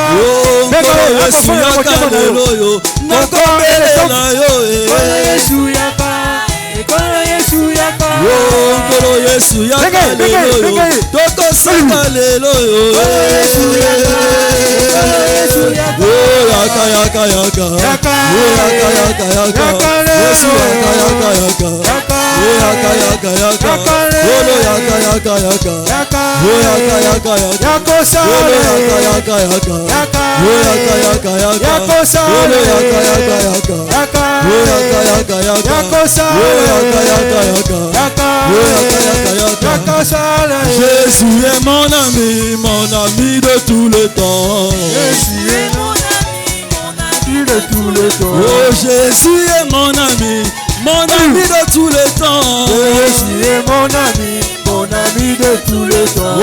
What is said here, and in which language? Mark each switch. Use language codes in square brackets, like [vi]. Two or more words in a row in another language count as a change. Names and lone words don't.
[ln] Ekolo Yesu yaka lelo yo, nakombelela yo. Ekolo Yesu yaka, ekolo Yesu yaka. Ekolo Yesu yaka lelo yo, tokosaka lelo yo. Yesu yaka, ekolo Yesu yaka. Yaka yaka yaka, Yaka, yaka yaka yaka, Yesu yaka yaka yaka, yaka yaka yaka, Olo yaka yaka yaka, yaka yaka yaka, Yakosa, Olo yaka yaka yaka, yaka yaka yaka, Yakosa, Olo yaka yaka yaka, yaka yaka yaka, Yakosa, yaka yaka yaka, yaka yaka yaka. Yakosa, [fr] Jésus est mon ami de tout le temps. Jésus est mon ami de tout le temps. Oh, Jésus est mon ami de tout le temps. Jésus est mon ami de tout le temps.